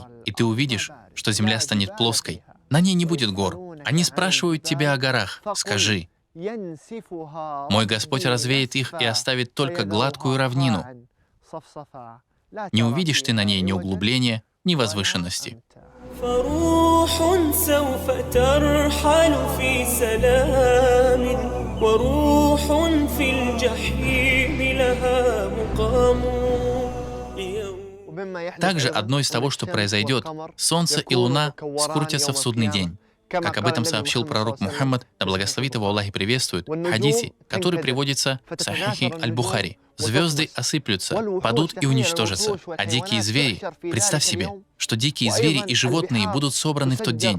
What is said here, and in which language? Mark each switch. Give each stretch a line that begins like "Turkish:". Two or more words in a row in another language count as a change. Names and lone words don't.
Russian: И ты увидишь, что земля станет плоской. На ней не будет гор. Они спрашивают тебя о горах. Скажи, мой Господь развеет их и оставит только гладкую равнину. Не увидишь ты на ней ни углубления, ни возвышенности.
Arabic: فروح سوف ترحل في سلام وروح في الجحيم لها مقام.
Russian: Также одно из того, что произойдет, солнце и луна скрутятся в судный день. Как об этом сообщил пророк Мухаммад, да благословит его Аллах и приветствует, в хадисе, который приводится в Сахихи Аль-Бухари. Звезды осыплются, падут и уничтожатся, а дикие звери, представь себе, что дикие звери и животные будут собраны в тот день.